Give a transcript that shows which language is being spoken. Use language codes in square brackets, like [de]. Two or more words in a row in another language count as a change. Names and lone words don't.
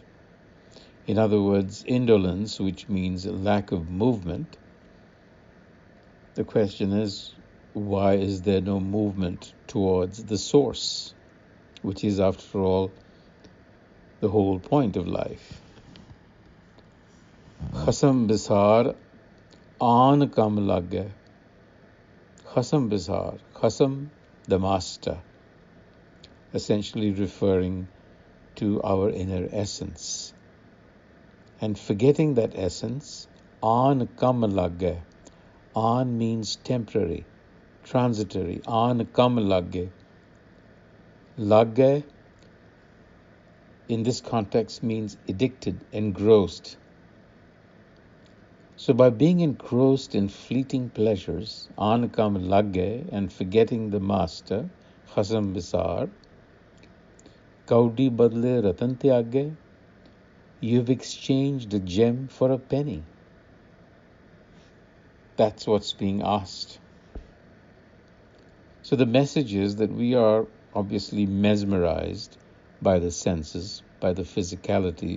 [en] In other words, indolence, which means lack of movement. The question is, why is there no movement towards the source, which is, after all, the whole point of life? [pa] ਖਸਮ ਬਿਸਾਰ ਆਨ ਕਾਮ ਲਾਗੇ. ਖਸਮ ਬਿਸਾਰ, ਖਸਮ, [en] the master, essentially referring to our inner essence. And forgetting that essence, [pa] ਆਨ ਕਾਮ ਲਾਗੇ. [en] Aan means temporary, transitory. [pa] ਆਨ ਕਾਮ ਲਾਗੇ. [en] Lagge in this context means addicted, engrossed. So by being engrossed in fleeting pleasures, [pa] ਆਨ ਕਾਮ ਲਾਗੇ, [en] and forgetting the master, [pa] ਖਸਮ ਬਿਸਾਰ, ਕਉਡੀ ਬਦਲੇ ਰਤਨ ਤਿਆਗੇ, [en] you've exchanged a gem for a penny. That's what's being asked. So the message is that we are obviously mesmerized by the senses, by the physicality